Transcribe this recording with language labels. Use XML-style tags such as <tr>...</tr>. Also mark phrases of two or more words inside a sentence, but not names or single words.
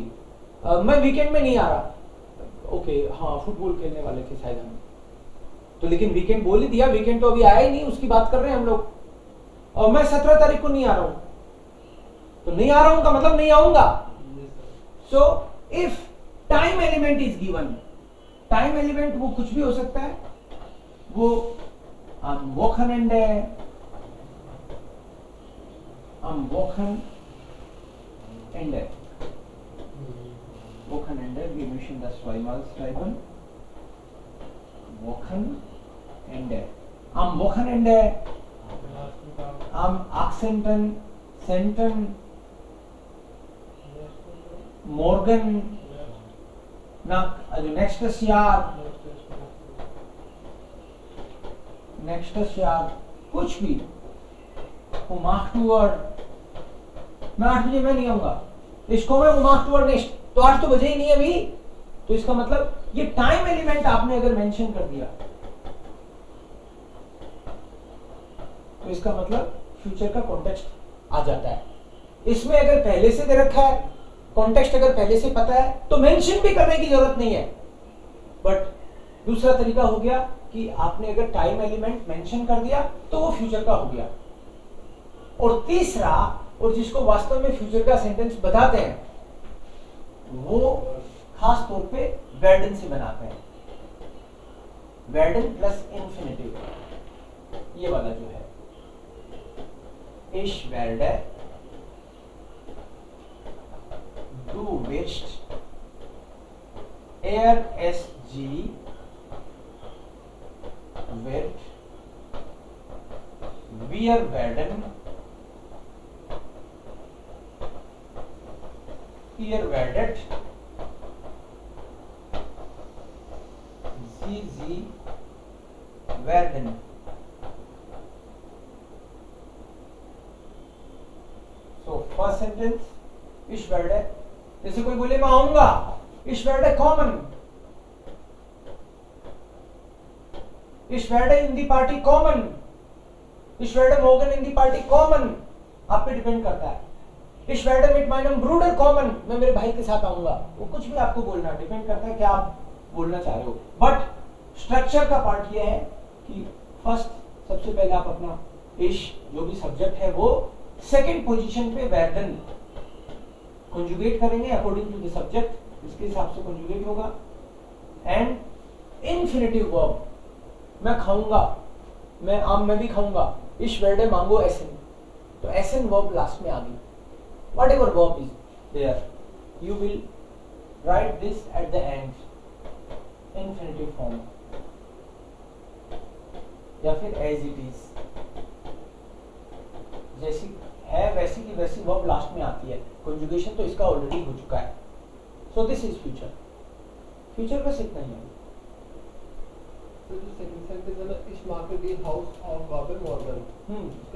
<hi>मैं वीकेंड में नहीं आ रहा, ओके हाँ फुटबॉल खेलने वाले थे शायद हम, तो लेकिन वीकेंड बोल ही दिया, वीकेंड तो अभी आया ही नहीं, उसकी बात कर रहे हैं हम लोग। और मैं 17 तारीख को नहीं आ रहा हूं, तो नहीं आ रहा हूं का मतलब नहीं आऊंगा।</hi> <en>so if time element is given, time element</en> <hi>वो कुछ भी हो सकता है, वो</hi> <de>am Wochenende, Wochenende, wir müssen das zweimal schreiben. Wochenende. Am Wochenende, am 18. Morgen, also nächstes Jahr,</de> <hi>कुछ भी,</hi> <de>um 8 Uhr,</de> <hi>मैं 8 बजे मैं नहीं आऊंगा, इसको मैं</hi> <de>um 8 Uhr nicht,</de> <hi>तो 8 तो बजे ही नहीं अभी, तो इसका मतलब ये</hi> <en>time element</en> <hi>आपने अगर मेंशन कर दिया तो इसका मतलब फ्यूचर का कॉन्टेक्स्ट आ जाता है। इसमें अगर पहले से दे रखा है, कॉन्टेक्स्ट अगर पहले से पता है तो मेंशन भी करने की जरूरत नहीं है। बट दूसरा तरीका हो गया कि आपने अगर</hi> <en>time element</en> <hi>मेंशन कर दिया तो वो फ्यूचर का हो गया। और तीसरा, और जिसको वास्तव में फ्यूचर का सेंटेंस बताते हैं, वो खास तौर पे वर्डन से बनाते हैं।</hi> <de>werden plus Infinitiv,</de> <hi>ये वाला जो है,</hi> <de>Ich werde du wirst, sie wird, wir werden, ihr werdet, sie werden।</de> <en>So first sentence,</en> <de>ich werde,</de> <hi>जैसे कोई बोले मैं आऊंगा,</hi> <de>ich werde kommen, ich werde in die Party kommen, ich werde morgen in die Party kommen,</de> <hi>आप पे डिपेंड करता है।</hi> <de>ich werde mit meinem Bruder kommen,</de> <hi>मैं मेरे भाई के साथ आऊंगा। वो कुछ भी आपको बोलना, डिपेंड करता है क्या आप बोलना चाह रहे हो। बट स्ट्रक्चर का पार्ट ये है कि फर्स्ट सबसे पहले आप अपना ich जो भी सब्जेक्ट है वो</hi> <en>second position</en> <hi>पे werden कंजुगेट करेंगे</hi> <en>according to the subject,</en> <hi>इसके हिसाब से कंजुगेट होगा।</hi> <en>and infinitive verb,</en> <hi>मैं खाऊंगा, मैं भी खाऊंगा,</hi> <de>ich werde mango essen,</de> <hi>तो एसन वर्ब लास्ट में आ गई।</hi> <en>whatever verb is there, you will write this at the end, infinitive form,</en> <hi>या फिर</hi> <en>as it is,</en> <hi>जैसी है वैसी की वैसी वर्ब लास्ट में आती है। कंजुगेशन तो इसका ऑलरेडी हो चुका है।</hi> <en>so this is future.</en> <hi>फ्यूचर बस इतना ही है। तो जो</hi> <en>second sentence</en> <hi>है ना, इस मार्केट दी हाउस ऑफ गाबन मॉर्गन, इसका</hi>